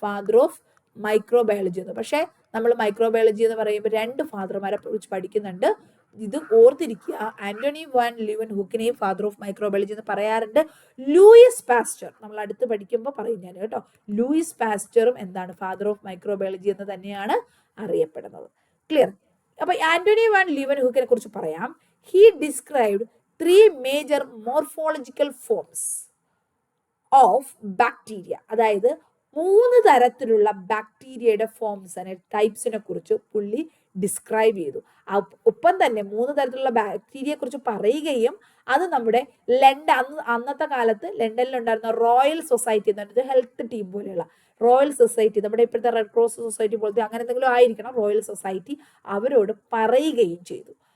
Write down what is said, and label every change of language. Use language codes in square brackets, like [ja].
[ml] Father of microbiology എന്ന്. പക്ഷേ നമ്മൾ മൈക്രോബയോളജി എന്ന് പറയുമ്പോൾ 2 ഫാദർമാരെ കുറിച്ച് പഠിക്കുന്നുണ്ട്. ഇത് ഓർത്തിരിക്കുക. Antony van ല്യൂവൻഹുക്കിനെയും father of microbiology എന്ന് പറയാറുണ്ട്. ലൂയിസ് പാസ്റ്റർ നമ്മൾ അടുത്ത് പഠിക്കുമ്പോൾ പറയും ഞാൻ കേട്ടോ. ലൂയിസ് പാസ്റ്ററും എന്താണ് ഫാദർ ഓഫ് മൈക്രോബയോളജി എന്ന് തന്നെയാണ് അറിയപ്പെടുന്നത്. ക്ലിയർ? അപ്പൊ ആന്റണി വാൻ ല്യൂവൻഹുക്കിനെ കുറിച്ച് പറയാം. [en] He described 3 major morphological forms of bacteria. [ml] അതായത് 3 തരത്തിലുള്ള ബാക്ടീരിയയുടെ ഫോംസ് ടൈപ്സിനെ കുറിച്ച് പുള്ളി ഡിസ്ക്രൈബ് ചെയ്തു. ഒപ്പം തന്നെ 3 തരത്തിലുള്ള ബാക്ടീരിയയെ കുറിച്ച് പറയുകയും അത് നമ്മുടെ അന്നത്തെ കാലത്ത് ലണ്ടനിലുണ്ടായിരുന്ന റോയൽ സൊസൈറ്റി എന്ന് പറയുന്നത് ഹെൽത്ത് ടീം പോലെയുള്ള റോയൽ സൊസൈറ്റി, നമ്മുടെ ഇപ്പോഴത്തെ റെഡ് ക്രോസ് സൊസൈറ്റി പോലത്തെ അങ്ങനെ എന്തെങ്കിലും ആയിരിക്കണം റോയൽ സൊസൈറ്റി, അവരോട് പറയുകയും ചെയ്തു.